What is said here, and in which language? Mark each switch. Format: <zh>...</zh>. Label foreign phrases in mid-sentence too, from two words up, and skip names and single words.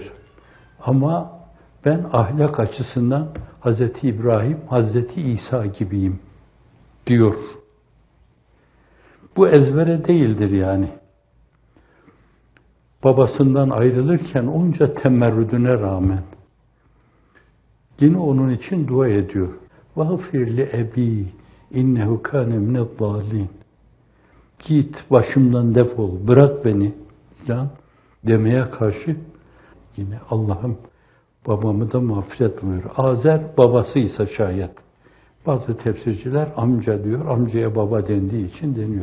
<tr>Ama ben ahlak açısından Hazreti İbrahim, Hazreti İsa gibiyim diyor. Bu ezbere değildir yani. Babasından ayrılırken onca temerrüdüne rağmen yine onun için dua ediyor.</tr> <ar>وَغْفِرْ لِأَب۪ي اِنَّهُ كَانَ مِنَ الضَّالِينَ.</ar> <tr>Git başımdan defol, bırak beni falan demeye karşı yine Allah'ım babamı da mağfiret buyur. Azer babasıysa şayet. Bazı tefsirciler amca diyor, amcaya baba dendiği için deniyor.</tr>